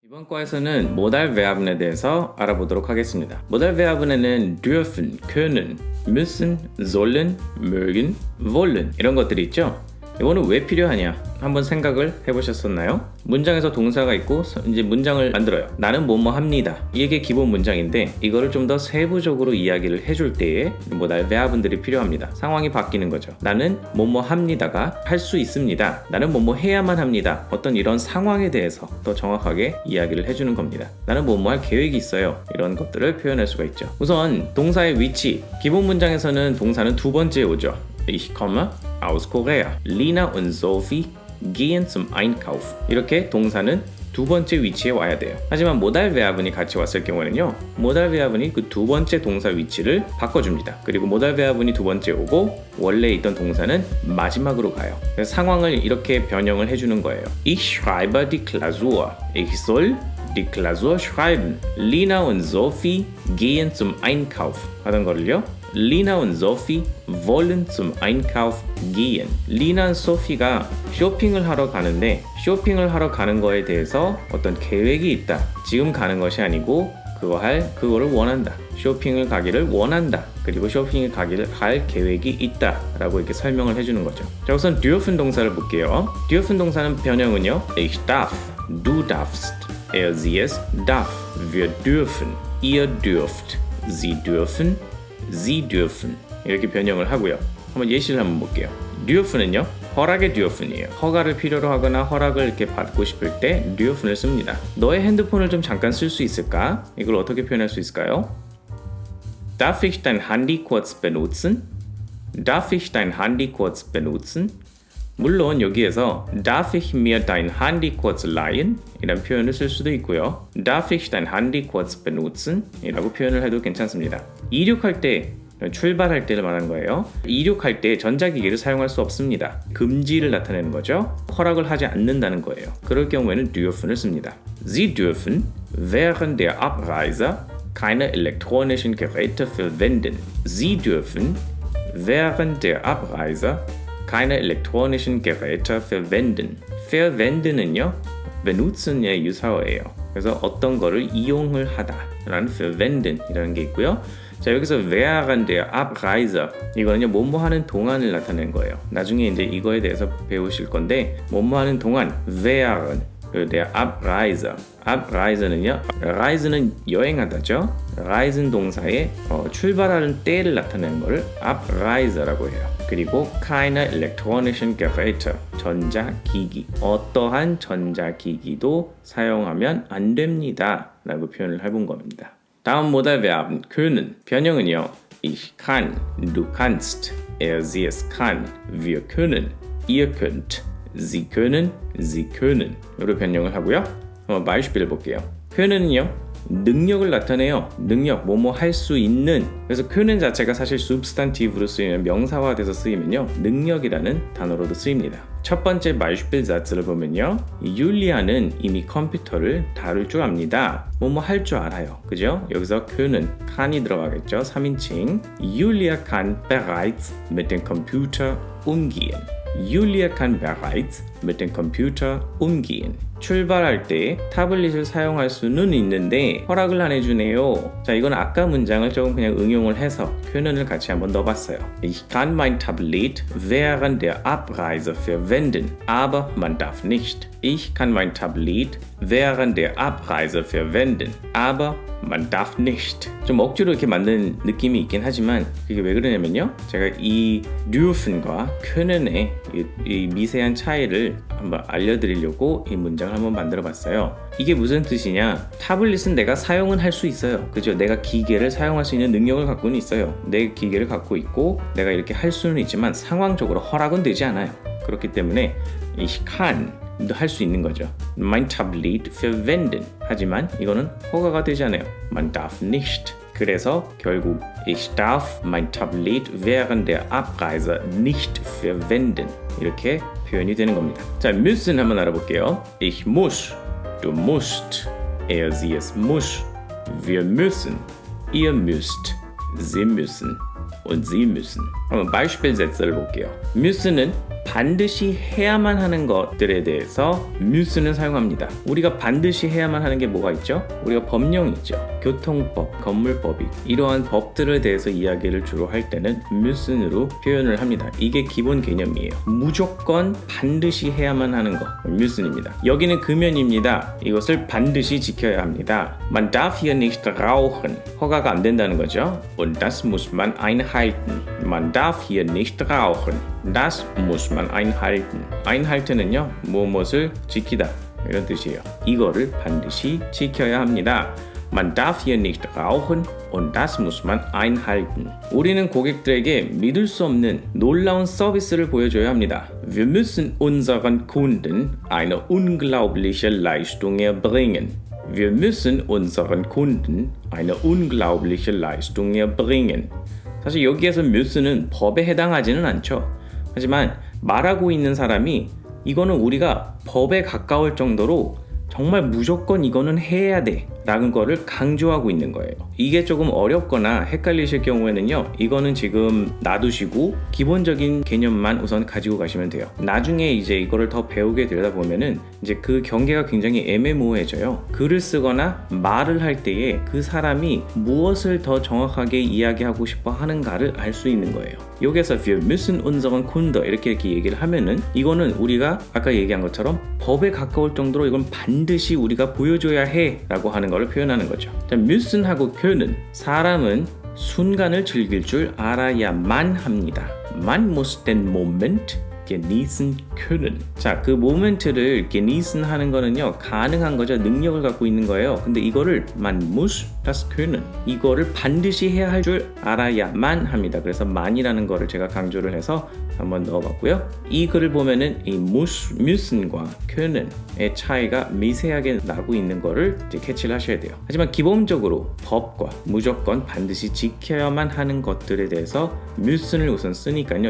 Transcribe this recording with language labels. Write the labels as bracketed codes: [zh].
[ko] 이번 과에서는 모달 verben에 대해서 알아보도록 하겠습니다. 모달 verben에는 dürfen, können, müssen, sollen, mögen, wollen 이런 것들이 있죠. 이거는 왜 필요하냐? 한번 생각을 해보셨었나요? 문장에서 동사가 있고 이제 문장을 만들어요. 나는 뭐뭐 합니다. 이게 기본 문장인데 이거를 좀 더 세부적으로 이야기를 해줄 때에 모달 verben들이 필요합니다. 상황이 바뀌는 거죠. 나는 뭐뭐 합니다가 할 수 있습니다. 나는 뭐뭐 해야만 합니다. 어떤 이런 상황에 대해서 더 정확하게 이야기를 해주는 겁니다. 나는 뭐뭐 할 계획이 있어요. 이런 것들을 표현할 수가 있죠. 우선 동사의 위치. 기본 문장에서는 동사는 두 번째에 오죠. [de] Ich komme aus Korea. Lina und Sophie gehen zum Einkauf. [ko] 이렇게 동사는 두 번째 위치에 와야 돼요. 하지만 모달 verben이 같이 왔을 경우에는요. 모달 verben이 그 두 번째 동사 위치를 바꿔줍니다. 그리고 모달 verben이 두 번째 오고 원래 있던 동사는 마지막으로 가요. 그래서 상황을 이렇게 변형을 해주는 거예요. [de] Ich schreibe die Klausur. Ich soll die Klausur schreiben. Lina und Sophie gehen zum Einkauf. [ko] 하던 거를요. [de] Lina und Sophie wollen zum Einkauf gehen. [ko] 리나 소피가 쇼핑을 하러 가는데 쇼핑을 하러 가는 거에 대해서 어떤 계획이 있다. 지금 가는 것이 아니고 그거를 원한다. 쇼핑을 가기를 원한다. 그리고 쇼핑을 갈 계획이 있다. 라고 이렇게 설명을 해주는 거죠. 자, 우선 dürfen 동사를 볼게요. dürfen 동사는 변형은요. [de] Ich darf, du darfst, sie es darf, wir dürfen, ihr dürft, sie dürfen, Sie dürfen [ko] 이렇게 변형을 하고요. 한번 예시를 한번 볼게요. dürfen은요. 허락의 dürfen이에요. 허가를 필요로 하거나 허락을 이렇게 받고 싶을 때 dürfen을 씁니다. 너의 핸드폰을 좀 잠깐 쓸 수 있을까? 이걸 어떻게 표현할 수 있을까요? [de] Darf ich dein Handy kurz benutzen? Darf ich dein Handy kurz benutzen? [ko] 물론 여기에서 [de] Darf ich mir dein Handy kurz leihen? [ko] 이란 표현을 쓸 수도 있고요. [de] Darf ich dein Handy kurz benutzen? [ko] 이라고 표현을 해도 괜찮습니다. 이륙할 때, 출발할 때를 말하는 거예요. 이륙할 때 전자기기를 사용할 수 없습니다. 금지를 나타내는 거죠. 허락을 하지 않는다는 거예요. 그럴 경우에는 dürfen을 씁니다. [de] Sie dürfen während der Abreise keine elektronischen Geräte verwenden. Sie dürfen während der Abreise keine elektronischen Geräte verwenden. [ko] verwenden은요, benutzen의 유사어예요. 그래서 어떤 거를 이용을 하다라는 verwenden이라는 게 있고요. 자, 여기서 [de] während der Abreise [ko] 이거는요, 뭐뭐 하는 동안을 나타내는 거예요. 나중에 이제 이거에 대해서 배우실 건데 뭐뭐 하는 동안 [de] während der Abreise. [ko] Abreise는요, reise는 여행하다죠. reisen 동사의 출발하는 때를 나타내는 것을 Abreise라고 해요. 그리고 [de] keine elektronischen Geräte, [ko] 전자기기. 어떠한 전자기기도 사용하면 안 됩니다. 라고 표현을 해본 겁니다. 다음 모달 verben, können. 변형은요. [de] Ich kann, du kannst, sie es kann, wir können, ihr könnt, sie können, sie können. [ko] 이로 변형을 하고요. 한번 beispiel을 볼게요. können은요. 능력을 나타내요. 능력, 뭐뭐 할 수 있는. 그래서 können 자체가 사실 substantive로 쓰이면 명사화돼서 쓰이면요. 능력이라는 단어로도 쓰입니다. 첫 번째 beispiel사를 보면요. 율리아는 이미 컴퓨터를 다룰 줄 압니다. 뭐뭐 할 줄 알아요. 그죠? 여기서 können, kann이 들어가겠죠. 3인칭. [de] Julia kann bereits mit dem Computer umgehen. Julia kann bereits mit dem Computer umgehen. [ko] 출발할 때 타블릿을 사용할 수는 있는데 허락을 안 해주네요. 자, 이건 아까 문장을 조금 그냥 응용을 해서 können을 같이 한번 넣어봤어요. [de] Ich kann mein Tablet während der Abreise verwenden, aber man darf nicht. Ich kann mein Tablet während der Abreise verwenden, aber man darf nicht. [ko] 좀 억지로 이렇게 만든 느낌이 있긴 하지만 그게 왜 그러냐면요. 제가 이 dürfen과 können의 이 미세한 차이를 한번 알려드리려고 이 문장을 한번 만들어 봤어요. 이게 무슨 뜻이냐? 타블릿은 내가 사용은 할 수 있어요. 그죠? 내가 기계를 사용할 수 있는 능력을 갖고는 있어요. 내 기계를 갖고 있고 내가 이렇게 할 수는 있지만 상황적으로 허락은 되지 않아요. 그렇기 때문에 [de] ich kann [ko] 할 수 있는 거죠. [de] Mein Tablet verwenden. [ko] 하지만 이거는 허가가 되지 않아요. [de] Man darf nicht. [ko] 그래서 결국 [de] Ich darf mein Tablet während der Abreise nicht verwenden. [ko] 이렇게 표현이 되는 겁니다. 자, müssen 한번 알아볼게요. [de] Ich muss, du musst, sie es muss, wir müssen, ihr müsst, sie müssen und sie müssen. [ko] 한번 beispielsätze를 볼게요. müssen은 반드시 해야만 하는 것들에 대해서 müssen을 사용합니다. 우리가 반드시 해야만 하는 게 뭐가 있죠? 우리가 법령이 있죠. 교통법, 건물법이 이러한 법들에 대해서 이야기를 주로 할 때는 müssen으로 표현을 합니다. 이게 기본 개념이에요. 무조건 반드시 해야만 하는 거 müssen입니다. 여기는 금연입니다. 이것을 반드시 지켜야 합니다. [de] Man darf hier nicht rauchen. [ko] 허가가 안 된다는 거죠. [de] Und das muss man einhalten. Man darf hier nicht rauchen. Das muss man einhalten. [ko] einhalten은요, 무엇을 지키다 이런 뜻이에요. 이거를 반드시 지켜야 합니다. [de] Man darf hier nicht rauchen und das muss man einhalten. [ko] 우리는 고객들에게 믿을 수 없는 놀라운 서비스를 보여줘야 합니다. [de] Wir müssen unseren Kunden eine unglaubliche Leistung erbringen. Wir müssen unseren Kunden eine unglaubliche Leistung erbringen. [ko] 사실 여기에서 müssen은 법에 해당하지는 않죠. 하지만 말하고 있는 사람이 이거는 우리가 법에 가까울 정도로 정말 무조건 이거는 해야 돼 라는 거를 강조하고 있는 거예요. 이게 조금 어렵거나 헷갈리실 경우에는요, 이거는 지금 놔두시고 기본적인 개념만 우선 가지고 가시면 돼요. 나중에 이제 이거를 더 배우게 되다 보면은 이제 그 경계가 굉장히 애매모호해져요. 글을 쓰거나 말을 할 때에 그 사람이 무엇을 더 정확하게 이야기하고 싶어 하는가를 알 수 있는 거예요. 여기서 [de] wir müssen unseren Kunden [ko] 이렇게 얘기를 하면은 이거는 우리가 아까 얘기한 것처럼 법에 가까울 정도로 이건 반드시 우리가 보여줘야 해 라고 하는 걸 표현하는 거죠. müssen하고 können, 사람은 순간을 즐길 줄 알아야만 합니다. [de] Man muss den Moment genießen können. [ko] 자, 그 모멘트를 genießen 하는 거는요, 가능한 거죠. 능력을 갖고 있는 거예요. 근데 이거를 [de] man muss das können. [ko] 이거를 반드시 해야 할 줄 알아야만 합니다. 그래서 man이라는 거를 제가 강조를 해서 한번 넣어봤고요. 이 글을 보면은 이 müssen과 können의 차이가 미세하게 나고 있는 거를 이제 캐치를 하셔야 돼요. 하지만 기본적으로 법과 무조건 반드시 지켜야만 하는 것들에 대해서 müssen을 우선 쓰니까요.